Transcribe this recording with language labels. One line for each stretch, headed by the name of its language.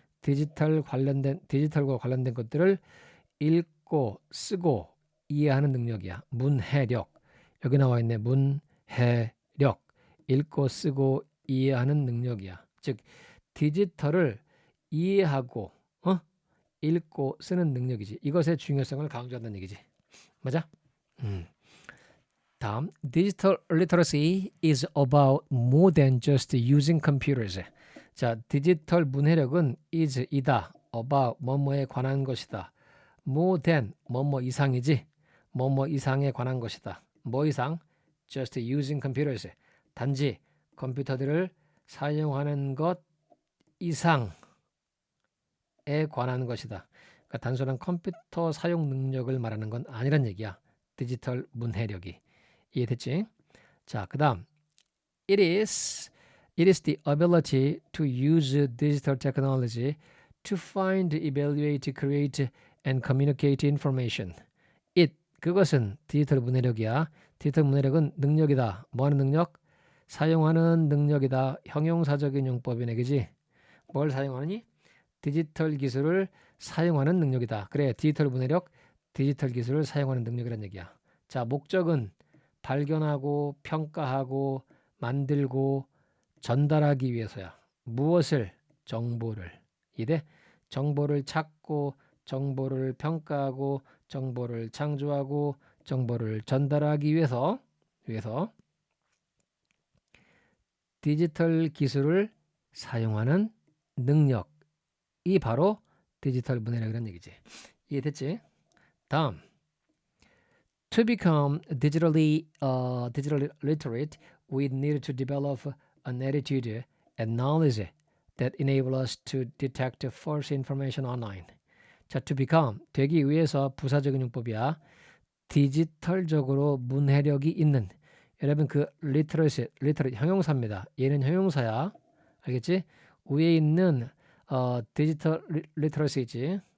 Korean: 디지털과 관련된 것들을 읽고 쓰고 이해하는 능력이야. 문해력. 여기 나와 있네. 문해력. 읽고 쓰고 이해하는 능력이야. 즉 디지털을 이해하고 읽고 쓰는 능력이지. 이것의 중요성을 강조한다는 얘기지. 맞아? 다음,
English: digital literacy is about more than just using computers.
Korean: 자, 디지털 문해력은 is 이다. about 뭐뭐에 관한 것이다. more than 뭐뭐 이상이지. 뭐뭐 이상에 관한 것이다. 뭐 이상?
English: just using computers.
Korean: 단지 컴퓨터들을 사용하는 것 이상에 관한 것이다. 그러니까 단순한 컴퓨터 사용 능력을 말하는 건 아니란 얘기야. 디지털 문해력이. 이해됐지? 자, 그 다음
English: It is the ability to use digital technology to find, evaluate, create, and communicate information.
Korean: 그것은 디지털 문해력이야. 디지털 문해력은 능력이다. 뭐하는 능력? 사용하는 능력이다. 형용사적인 용법이네. 그지? 뭘 사용하느니? 디지털 기술을 사용하는 능력이다. 그래, 디지털 문해력, 디지털 기술을 사용하는 능력이란 얘기야. 자, 목적은 발견하고 평가하고 만들고 전달하기 위해서야. 무엇을? 정보를. 이래? 정보를 찾고 정보를 평가하고 정보를 창조하고 정보를 전달하기 위해서 디지털 기술을 사용하는 능력이 바로 디지털 문해력이라는 얘기지. 이해됐지? 다음.
English: To become digitally literate, we need to develop an attitude and knowledge that enable us to detect false information online.
Korean: 자, to become, 되기 위해서 부사적인 용법이야. 디지털적으로 문해력이 있는. 여러분 그 literate 형용사입니다. 얘는 형용사야. 알겠지? 위에 있는 디지털 literacy지.